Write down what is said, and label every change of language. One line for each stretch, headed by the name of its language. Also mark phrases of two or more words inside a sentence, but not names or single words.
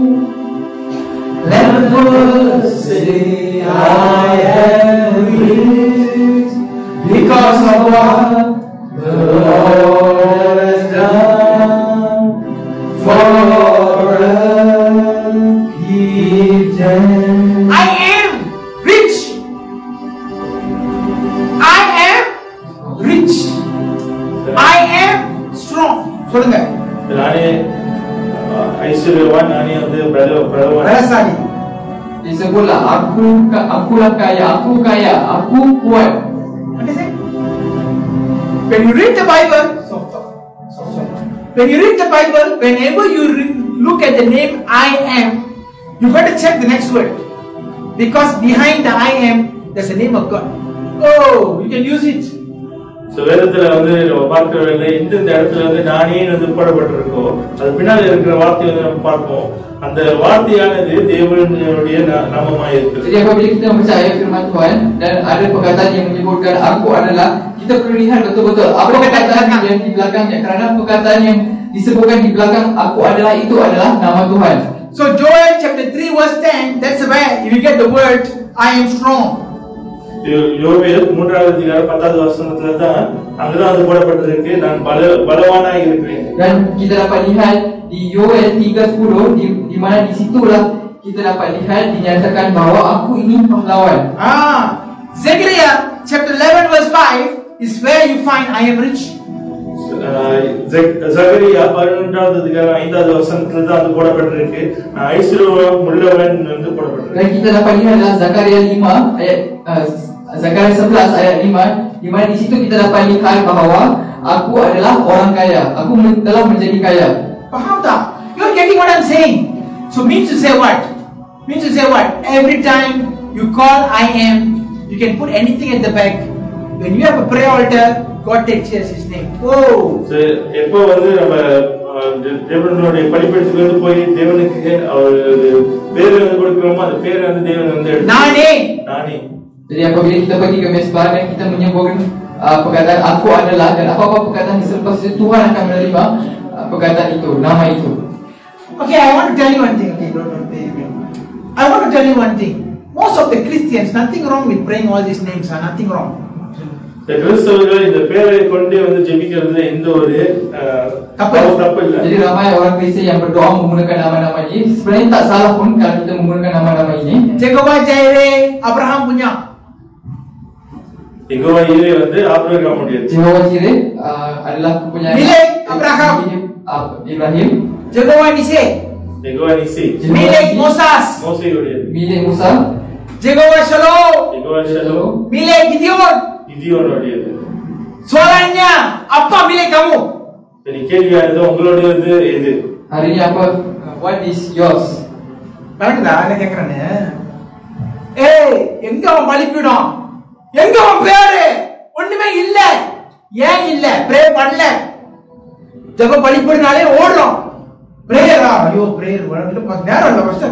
English: Let the poor say I am rich because of what the Lord has done for us. I am rich. I am rich. I am strong.
Tamil: சொல்லுங்க. நானே ஐஸ்வர்யவான், நானே வந்து பலவான்.
Malay: Disebutlah akulah kaya, aku kaya, aku kuat.
English: What is it? When you read the Bible, when you read the Bible, whenever you look at the name I am, you better check the next word, because behind the I am, there's the name of God. Oh, you can use it.
Tamil: So வேதத்துல வந்து பார்க்கறதுல இந்த இடத்துல வந்து நானே வந்து போடப்பட்டிருக்கோ, அது பின்னால இருக்கிற வார்த்தையை வந்து நம்ம பார்ப்போம். அந்த வார்த்தையானது தேவனுடைய நாமமாய் இருக்கு.
Malay: Jadi apabila kita percaya firman Tuhan dan ada perkataan yang menyebutkan aku adalah, kita perlu lihat betul-betul apa perkataan yang di belakangnya, kerana perkataan yang disebutkan di belakang aku adalah itu adalah nama Tuhan.
English: So Joel chapter 3 verse 10, that's where you get the word I am strong.
Tamil: யோவேல் 3:10 வசனத்துல தான் அங்கதான் அது போடப்பட்டிருக்கு, நான் பலவானாய் இருக்கிறேன்.
Malay: Dan kita dapat lihat di Yoel 3:10 di mana di situlah kita dapat lihat dinyatakan bahawa aku ini pahlawan.
English: Zechariah chapter 11 verse 5 is where you find I am rich.
Tamil: Zechariah 11:5 வசனத்துல தான் அது போடப்பட்டிருக்கு, ஐஸ்வர்யம் உள்ளவன் வந்து போடப்பட்டிருக்கு.
Malay: Dan kita dapat lihat dalam Zakaria 5 ayat Zakaria 11 ayat 5, di mana di situ kita dapat lihat bahawa aku adalah orang kaya, aku telah menjadi kaya. Paham tak?
English: You're getting what I'm saying? So means to say what? Means to say what? Every time you call I am, you can put anything at the back. When you have a prayer altar, God takes his name. Oh. So,
Tamil: எப்போ வந்து நம்ம தேவனுடைய பலிபீடத்துக்கு வந்து போய் தேவனுக்கு அவர் பேர் வந்து கொடுக்கிறோமோ அந்த பேரை வந்து தேவன் வந்து நானே.
Malay: Jadi apabila kita pergi ke mesbah dan kita menyebutkan perkataan aku adalah dan apa-apa perkataan selepas itu Tuhan akan menerima perkataan itu, nama itu.
English: Okay, I want to tell you one thing. Okay, don't pay me. I want to tell you one thing. Most of the Christians, nothing wrong with praying all these names, nothing wrong.
Tamil: கிறிஸ்தவர்கள் இந்த பேரை கொண்டு வந்து ஜெபிக்கிறது எந்த ஒரு தப்பு இல்லை.
Malay: Jadi ramai orang Kristen yang berdoa menggunakan nama-nama ini. Sebenarnya tak salah pun kalau kita menggunakan nama-nama ini. Jehovah Jireh, Abraham punya.
Tamil: Jehovah Jireh வந்து ஆபிரகாமுடைய.
Malay: Jehovah Jireh adalah kepunyaan Milik Abraham. Ibrahim. Jehovah Nissi. Jehovah Nissi. Milik Moses.
Tamil: மோசேயுடைய.
Malay: Milik Musa. Jehovah Shalom. Jehovah Shalom. Milik Gideon.
Tamil: Gideoனுடையது.
Malay: Soalnya apa milik kamu?
Tamil: Jadi கேள்வியானது உங்களுடையது எது?
Malay: Hari ini apa?
English: What is yours?
Tamil: பாருங்கடா நான் கேக்குறேனே. ஏய், எங்க அவன் பலிபீடம்? எங்க அவன் பேரு? ஒண்ணுமே இல்ல. ஏன் இல்ல? ப்ரே பண்ணல. ஜெப பலிபீடனாலே ஓடுறோம். பிரேயரா? ஐயோ பிரேயர் வரல பாஸ் நேரம் இல்ல பாஸ்டர்.